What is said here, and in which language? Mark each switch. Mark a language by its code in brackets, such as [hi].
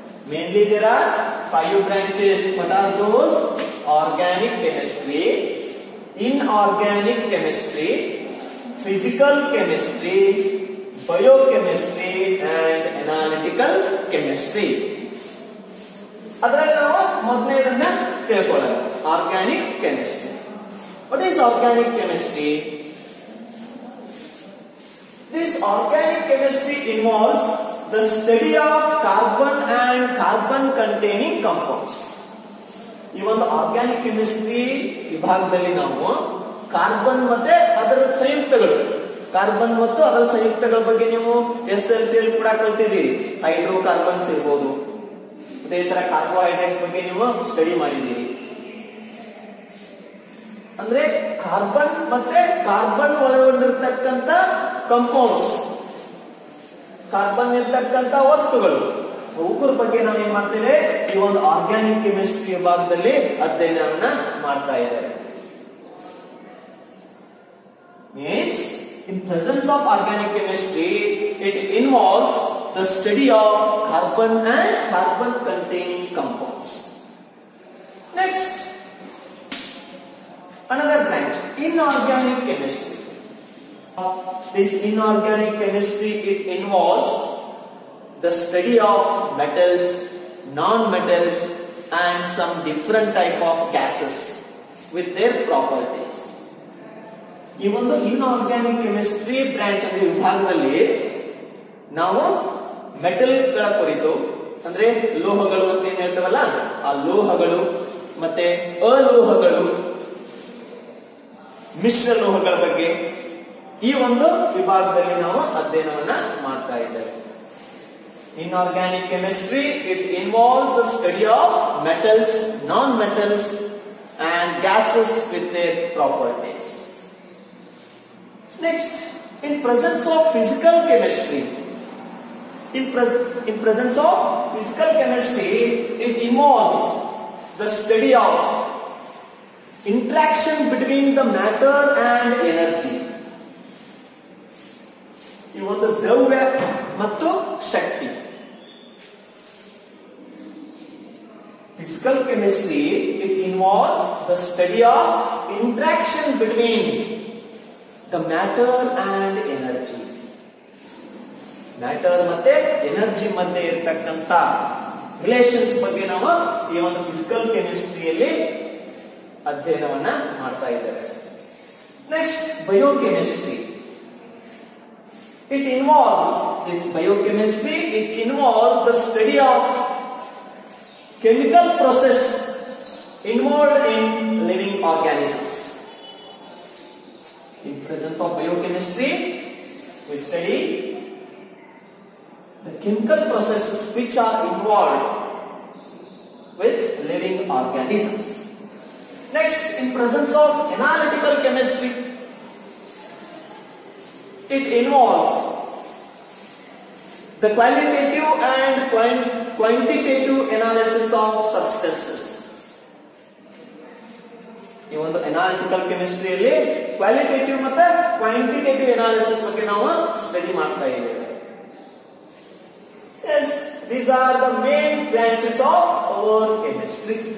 [en] Mainly there are 5 branches. What are those? Organic chemistry, inorganic chemistry, physical chemistry, biochemistry, and analytical chemistry. [kn] ಅದರಲ್ಲಿ ನಾವು ಮೊದಲನೇದನ್ನ ತಿಳ್ಕೊಳ್ಳೋಣ, organic chemistry. [en] What is organic chemistry? This organic chemistry involves the study of carbon and carbon containing compounds. [kn] ಈ ಒಂದು organic chemistry ವಿಭಾಗದಲ್ಲಿ ನಾವು carbon ಮತ್ತೆ ಅದರ ಸಂಯುಕ್ತಗಳು, ಕಾರ್ಬನ್ ಮತ್ತು ಅದರ ಸಂಯುಕ್ತಗಳ ಬಗ್ಗೆ ನೀವು SLC ಅಲ್ಲಿ ಕೂಡ ಕಲ್ತಿದ್ದೀರಿ. ಹೈಡ್ರೋಕಾರ್ಬನ್ಸ್ ಇರಬಹುದು, ಅದೇ ತರ ಕಾರ್ಬೋಹೈಡ್ರೇಟ್ಸ್ ಬಗ್ಗೆ ನೀವು ಸ್ಟಡಿ ಮಾಡಿದ್ದೀರಿ. ಅಂದ್ರೆ ಕಾರ್ಬನ್ ಮತ್ತೆ ಕಾರ್ಬನ್ ಒಳಗೊಂಡಿರ್ತಕ್ಕಂಥ ಕಂಪೌಂಡ್ಸ್, ಕಾರ್ಬನ್ ಇರ್ತಕ್ಕಂಥ ವಸ್ತುಗಳು, ಅವುಗಳ ಬಗ್ಗೆ ನಾವು ಏನ್ ಮಾಡ್ತೇವೆ? ಈ ಒಂದು ಆರ್ಗ್ಯಾನಿಕ್ ಕೆಮಿಸ್ಟ್ರಿ ವಿಭಾಗದಲ್ಲಿ ಅಧ್ಯಯನವನ್ನ ಮಾಡ್ತಾ ಇದ್ದಾರೆ. [en] Means in presence of organic chemistry, it involves the study of carbon and carbon containing compounds. Next, another branch, inorganic chemistry. This inorganic chemistry, it involves the study of metals, non-metals, and some different type of gases with their properties. [kn] ಈ ಒಂದು inorganic chemistry branch ಅಂದ್ರೆ ವಿಭಾಗದಲ್ಲಿ ನಾವು ಮೆಟಲ್ಗಳ ಕುರಿತು, ಅಂದ್ರೆ ಲೋಹಗಳು ಅಂತ ಏನ್ ಹೇಳ್ತಾವಲ್ಲ, ಆ ಲೋಹಗಳು ಮತ್ತೆ ಅಲೋಹಗಳು, ಮಿಶ್ರ ಲೋಹಗಳ ಬಗ್ಗೆ ಈ ಒಂದು ವಿಭಾಗದಲ್ಲಿ ನಾವು ಅಧ್ಯಯನವನ್ನ ಮಾಡ್ತಾ ಇದ್ದೇವೆ. [en] Inorganic chemistry, it involves the study of metals, non-metals, and gases with their properties. Next, In presence of physical chemistry, in presence of physical chemistry, it involves the study of interaction between the matter and energy. [kn] ಈ ಒಂದು ದ್ರವ್ಯ ಮತ್ತು ಶಕ್ತಿ. [en] Physical chemistry, it involves the study of interaction between the matter and energy. [kn] Matter ಮತ್ತೆ energy ಮಧ್ಯೆ ಇರತಕ್ಕಂತ relations ಬಗ್ಗೆ ನಾವು ಈ ಒಂದು ಫಿಸಿಕಲ್ ಕೆಮಿಸ್ಟ್ರಿಯಲ್ಲಿ ಅಧ್ಯಯನವನ್ನ ಮಾಡ್ತಾ ಇದ್ದೇವೆ. [en] Next biochemistry. It involves this biochemistry. It involves the study of chemical process involved in living organisms. In presence of biochemistry, we study the chemical processes which are involved with living organisms. Next, in presence of analytical chemistry, it involves the qualitative and quantitative analysis of substances. [kn] ಈ ಒಂದು analytical ಕೆಮಿಸ್ಟ್ರಿಯಲ್ಲಿ qualitative ಮತ್ತೆ quantitative analysis ಬಗ್ಗೆ ನಾವು study ಮಾಡ್ತಾ ಇದ್ದೇವೆ. [en] Yes, these are the main branches of our chemistry.